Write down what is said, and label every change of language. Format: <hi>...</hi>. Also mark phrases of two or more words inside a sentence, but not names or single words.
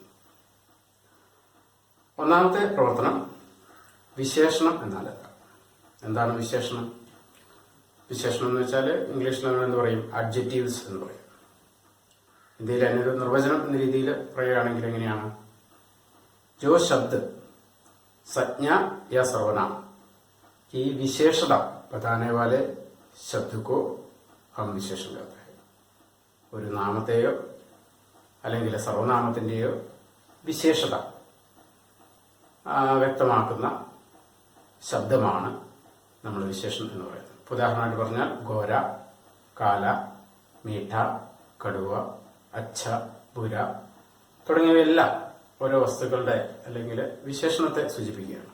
<ml>ഒന്നാമത്തെ പ്രവർത്തനം വിശേഷണം എന്നാൽ എന്താണ് വിശേഷണം? വിശേഷണം എന്ന് വെച്ചാൽ ഇംഗ്ലീഷിൽ നമ്മൾ എന്ത് പറയും? അഡ്ജക്റ്റീവ്സ് എന്ന് പറയും. ഇന്ത്യയിൽ അതിനൊരു നിർവചനം എന്ന രീതിയിൽ പറയുകയാണെങ്കിൽ എങ്ങനെയാണ്?</ml> <hi>जो शब्द संज्ञा या सर्वनाम की विशेषता बताने वाले शब्द को हम विशेषण कहते हैं.</hi> <ml>ഒരു നാമത്തെയോ അല്ലെങ്കിൽ സർവനാമത്തിന്റെയോ വിശേഷത വ്യക്തമാക്കുന്ന ശബ്ദമാണ് നമ്മൾ വിശേഷണം എന്ന് പറയുന്നത്. ഉദാഹരണമായിട്ട് പറഞ്ഞാൽ</ml> <hi>गोरा, काला, मीठा, कड़वा, अच्छा, बुरा</hi> <ml>തുടങ്ങിയവയെല്ലാം ഓരോ വസ്തുക്കളുടെ അല്ലെങ്കിൽ വിശേഷണത്തെ സൂചിപ്പിക്കുകയാണ്.</ml>